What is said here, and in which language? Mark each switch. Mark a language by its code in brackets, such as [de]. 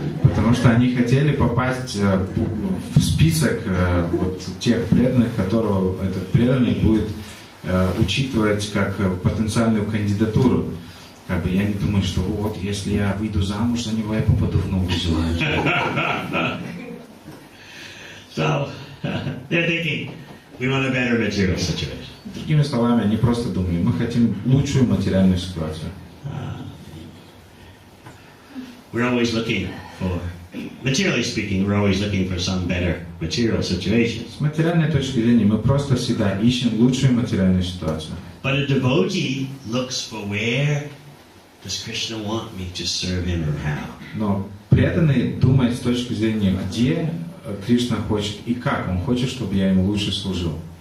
[ru] Потому что они хотели попасть в список вот тех преданных, которого этот преданный будет учитывать как потенциальную кандидатуру. Как бы я не думаю, что вот если я выйду замуж за него, я попаду в Новую Зеландию. [en] So they're thinking, we want a better material situation. [ru] Другими словами, они просто думали, мы хотим лучшую материальную ситуацию. [en] We're always looking for, materially speaking, we're always looking for some better material situation. [ru] С материальной точки зрения мы просто всегда ищем лучшую материальную ситуацию. [en] But a devotee looks for where does Krishna want me to serve him and how. [ru] Но преданный думает с точки зрения, где Кришна хочет и как он хочет, чтобы я ему лучше служил.